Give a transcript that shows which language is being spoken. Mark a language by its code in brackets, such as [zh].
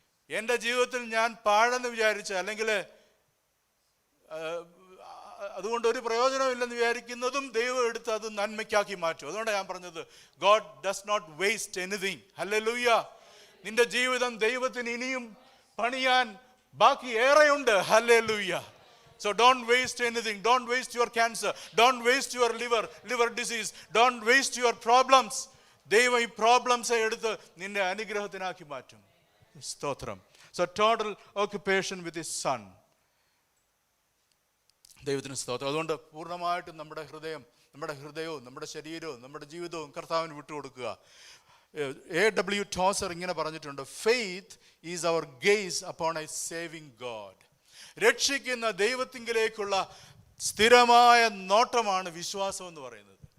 [ml] എൻ്റെ ജീവിതത്തിൽ ഞാൻ പാഴെന്ന് വിചാരിച്ച, അല്ലെങ്കിൽ അതുകൊണ്ട് ഒരു പ്രയോജനമില്ലെന്ന് വിചാരിക്കുന്നതും ദൈവം എടുത്ത് അത് നന്മയ്ക്കാക്കി മാറ്റും. അതുകൊണ്ടാണ് ഞാൻ പറഞ്ഞത്, [en] God does not waste anything. [ml] Hallelujah. നിന്റെ ജീവിതം ദൈവത്തിന് ഇനിയും പണിയാൻ ബാക്കി ഏറെയുണ്ട്. [en] Hallelujah. So don't waste anything. Don't waste your cancer. Don't waste your liver disease. Don't waste your problems. [ml] ദൈവം ഈ പ്രോബ്ലംസ് എടുത്ത് നിന്റെ അനുഗ്രഹത്തിനാക്കി മാറ്റും. സ്തോത്രം. [en] So total occupation with his son. [ml] ദൈവത്തിന് സ്തോത്രം. അതുകൊണ്ട് പൂർണ്ണമായിട്ടും നമ്മുടെ ഹൃദയവും നമ്മുടെ ശരീരവും നമ്മുടെ ജീവിതവും കർത്താവിന് വിട്ടുകൊടുക്കുക. A.W. [en] Tozer [ml] ഇങ്ങനെ പറഞ്ഞിട്ടുണ്ട്, [en] Faith is our gaze upon a saving God. [ml] രക്ഷിക്കുന്ന ദൈവത്തിങ്കിലേക്കുള്ള സ്ഥിരമായ നോട്ടമാണ് വിശ്വാസം എന്ന് പറയുന്നത്.